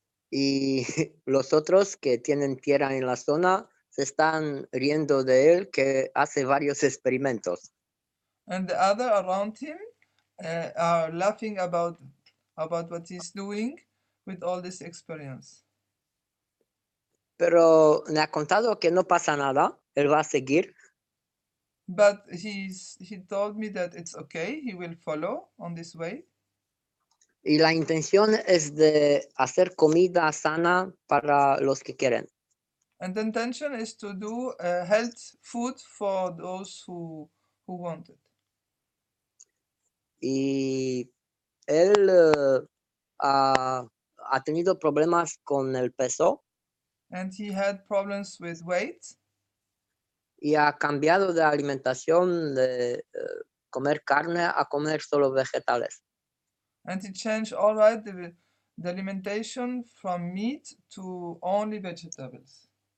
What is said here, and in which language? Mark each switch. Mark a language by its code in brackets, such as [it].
[es] Y los otros que tienen tierra en la zona se están riendo de él, que hace varios experimentos. [en] And the other around him are laughing about what he's doing with all this experience. [es] Pero me ha contado que no pasa nada, él va a seguir. [en] But he told me that it's okay, he will follow on this way. [es] Y la intención es de hacer comida sana para los que quieren. [en] And the intention is to do health food for those who want it. [es] Y él ha tenido problemas con el peso. [en] And he had problems with weight. [es] Y ha cambiado de alimentación de comer carne a comer solo vegetales. [en] And he changed all right the alimentation from meat to only vegetables.